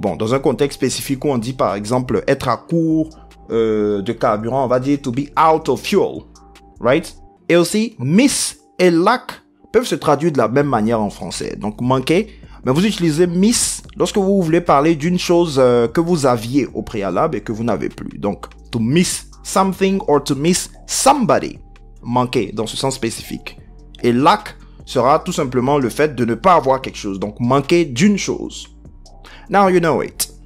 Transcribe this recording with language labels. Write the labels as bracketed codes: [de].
[fr] Bon, dans un contexte spécifique où on dit par exemple être à court de carburant, on va dire [en] to be out of fuel, right? [fr] Et aussi, miss et lack peuvent se traduire de la même manière en français. Donc, manquer, mais vous utilisez miss lorsque vous voulez parler d'une chose que vous aviez au préalable et que vous n'avez plus. [en] Donc, to miss something or to miss somebody. [fr] Manquer dans ce sens spécifique. Et lack sera tout simplement le fait de ne pas avoir quelque chose. Donc, manquer d'une chose. [en] Now you know it.